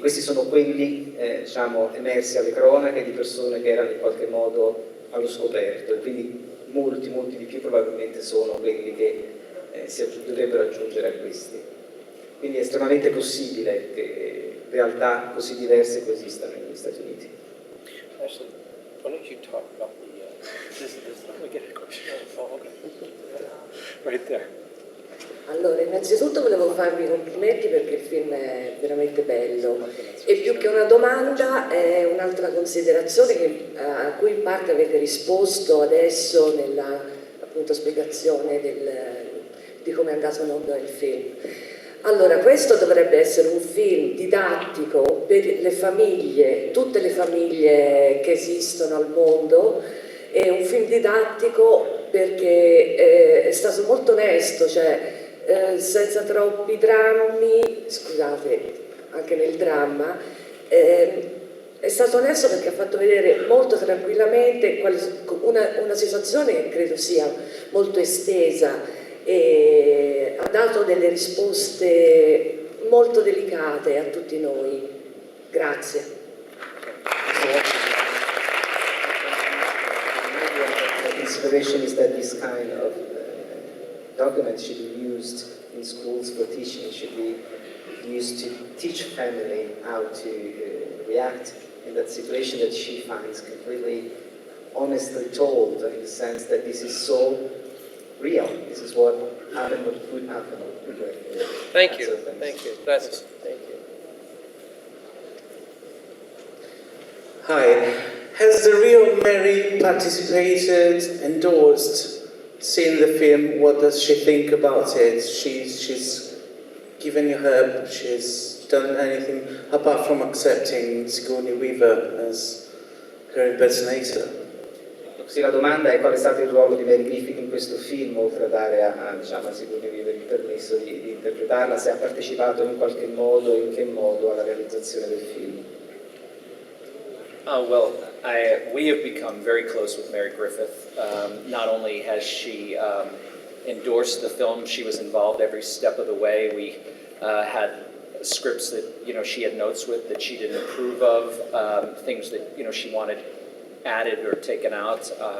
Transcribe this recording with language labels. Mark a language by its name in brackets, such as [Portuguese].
[Italian] Questi sono quelli diciamo, emersi alle cronache di persone che erano in qualche modo allo scoperto, e quindi molti di più probabilmente sono quelli che si dovrebbero aggiungere a questi. Quindi è estremamente possibile che realtà così diverse coesistano negli Stati Uniti. [English] Why don't you talk about the, let me get a question. Oh, okay. Right there. [Italian] Allora, innanzitutto volevo farvi i complimenti perché il film è veramente bello e più che una domanda è un'altra considerazione a cui in parte avete risposto adesso nella appunto spiegazione di come è andato in onda il film. Allora, questo dovrebbe essere un film didattico per le famiglie, tutte le famiglie che esistono al mondo, è un film didattico perché è stato molto onesto, cioè senza troppi drammi, scusate, anche nel dramma, è stato onesto perché ha fatto vedere molto tranquillamente una situazione che credo sia molto estesa, e ha dato delle risposte molto delicate a tutti noi. Grazie. [English] The consideration is that this kind of document should be used in schools for teaching, should be used to teach family how to react in that situation that she finds completely honestly told, in the sense that this is so real. This is what happened, what could happen. Thank you. Thank you. Gracias. Thank you. Hi. Has the real Mary participated, endorsed, seen the film? What does she think about it? She's given you her, she's done anything apart from accepting Sigourney Weaver as her impersonator? [Italian] Sì, la domanda è qual è stato il ruolo di Mary Griffith in questo film, oltre a dare diciamo, a Sigourney Weaver il permesso di interpretarla, se ha partecipato in qualche modo, in che modo alla realizzazione del film. [English] Well, we have become very close with Mary Griffith. Not only has she endorsed the film, she was involved every step of the way. We had scripts that she had notes with that she didn't approve of, things that she wanted added or taken out.